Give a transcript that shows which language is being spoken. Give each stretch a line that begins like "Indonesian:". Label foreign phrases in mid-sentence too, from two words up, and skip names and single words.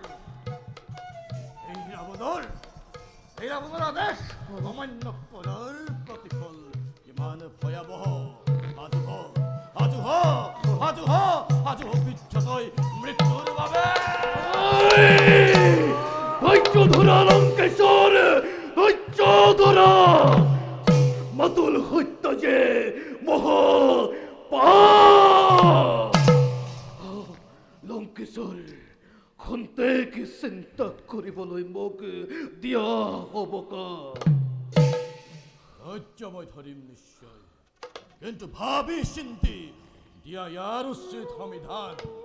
Assamese: আদেশ অমান্য করার প্রতিফল ইমান ভয়াবহ আজু বিচ্ছতই মৃত্যুর ভাবে ধৈর্য ধরা লঙ্কেশ্বর, ধৈর্য ধরা। মাতুল হত্যা যে মহা পাপ। লঙ্কেশ্বর খন্তেক চিন্তা কৰিবলৈ মোক দিয়া হ'ব কা? ধৈর্যময় ধরিম নিশ্চয়, কিন্তু ভাবি চিন্তি দিয়া ইয়ার উচিত সমিধান।